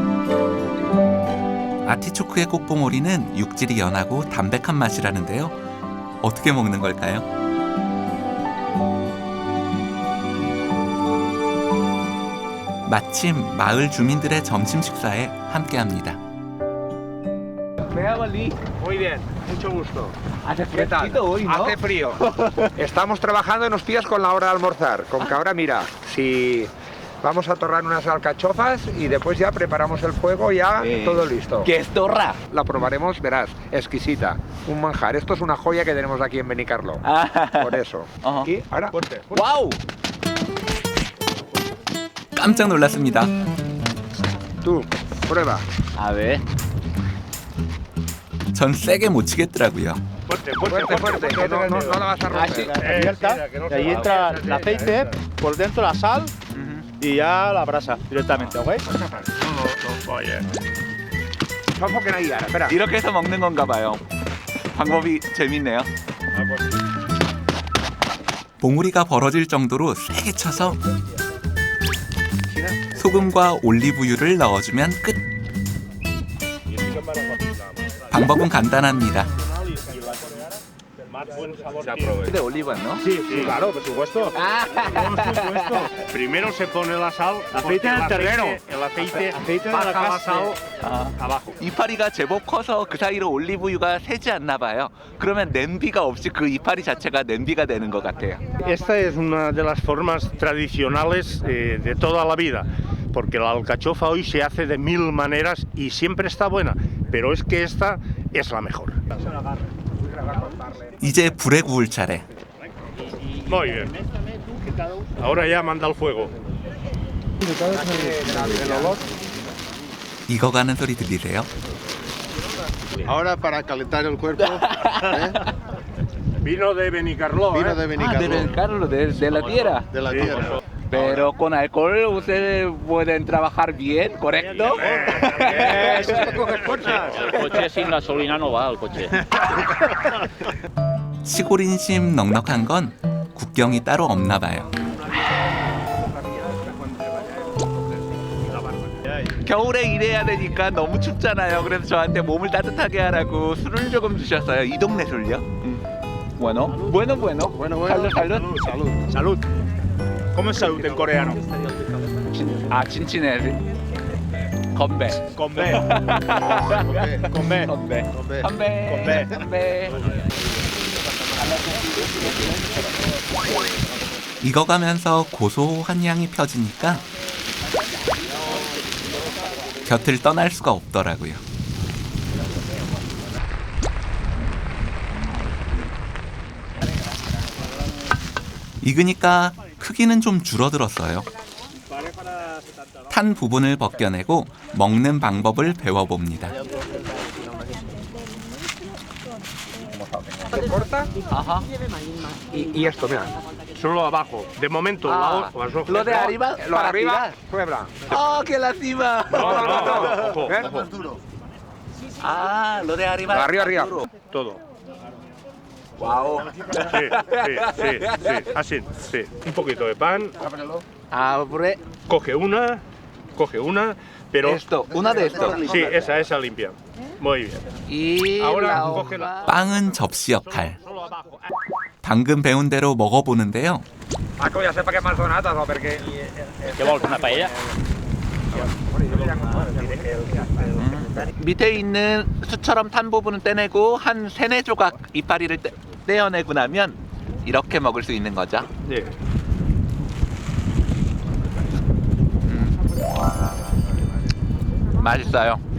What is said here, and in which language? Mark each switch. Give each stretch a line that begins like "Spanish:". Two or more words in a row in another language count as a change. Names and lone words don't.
Korean: 아티초크의 꽃봉오리는 육질이 연하고 담백한 맛이라는데요. 어떻게 먹는 걸까요? 마침 마을 주민들의 점심 식사에 함께합니다.
Spanish: Muy bien, mucho gusto. Hace ¿Qué tal? hoy, ¿no? Hace frío. Estamos trabajando y nos pillas con la hora de almorzar. Con que ahora, mira, si vamos a torrar unas alcachofas y después ya preparamos el fuego, ya todo listo. ¿Qué es torra? La probaremos, verás, exquisita. Un manjar. Esto es una joya que tenemos aquí en Benicarló. Por eso. Y ahora, fuerte, fuerte.
Korean: 와우! 깜짝 놀랐습니다.
Spanish: Tú, prueba. A ver.
Korean: 전 세게 못 치겠더라고요.
Spanish: Fuerte, fuerte. Que no la vas a romper. Abierta, y ahí entra el aceite, por dentro la sal y ya la brasa directamente, ¿ok? Enfoquen ahí, ahora, espera.
Korean: 이렇게 해서 먹는 건가 봐요. 방법이 재밌네요. 봉우리가 벌어질 정도로 세게 쳐서 소금과 올리브유를 넣어주면 끝. 방법은 간단합니다.
Spanish: De oliva, ¿no? Sí, claro, por supuesto. Por supuesto. Primero se pone la sal, Aceite en el terreno. El aceite Aceite de la baja la casa. sal abajo.
Korean: 이파리가 제법 커서 그 사이로 올리브유가 새지 않나 봐요. 그러면 냄비가 없이 그 이파리 자체가 냄비가 되는 것 같아요.
Spanish: Esta es una de las formas tradicionales de toda la vida. porque la alcachofa hoy se hace de 1000 maneras y siempre está buena, pero es que esta es la mejor.
Korean: 이제 불에 구울 차례.
Spanish: Muy bien. Ahora ya manda al fuego.
Korean: 익어가는 소리 들리세요?
Spanish: Ahora para calentar el cuerpo, ¿eh? Vino de Benicarló, Vino ¿eh? de Benicarló, Carlos, de la tierra. de la tierra. Pero con alcohol ustedes pueden trabajar bien, ¿correcto? Eso es para coger fuerzas. El coche sin gasolina no va, el coche.
Korean: 시골 인심 넉넉한 건 국경이 따로 없나 봐요. 겨울에 일해야 되니까 너무 춥잖아요. 그래서 저한테 몸을 따뜻하게 하라고 술을 조금 주셨어요. 이 동네 술요.
Spanish: Bueno, bueno, bueno. Bueno, Salud, salud. Salud. Salud. ¿Cómo es salud en coreano?
Korean: 아, 진치네. 건배.
Spanish: Con B. Con B.
Korean: 건배.
Spanish: Hombre,
Korean: 건배. 건배. 익어가면서 고소한 향이 펴지니까 곁을 떠날 수가 없더라고요. 익으니까 크기는 좀 줄어들었어요. 탄 부분을 벗겨내고 먹는 방법을 배워봅니다.
Spanish: Se corta Ajá. y esto, mira. Solo abajo. De momento, Ah, las hojas. lo de arriba Lo de para arriba, tirar. prueba. ¡Oh, qué lástima! No. Ojo, ¿Eh? ojo. Ah, lo de arriba. Lo de arriba. Todo. Wow. Sí. Así, sí. Un poquito de pan. Abre Coge una, pero... esto, una de estos. Sí, esa limpia. Muy bien. Y Ahora la coge hoja.
Korean: 빵은 접시 역할.
Spanish: Solo abajo.
Korean: 방금 배운 대로 먹어보는데요.
Spanish: Paco ya sepa que más donatas o porque... ¿Qué vols, una paella?
Korean: 밑에 있는 수처럼 탄 부분은 떼내고 한 3-4조각 이파리를 떼어내고 나면 이렇게 먹을 수 있는 거죠.
Spanish: Sí.
Korean: 맛있어요.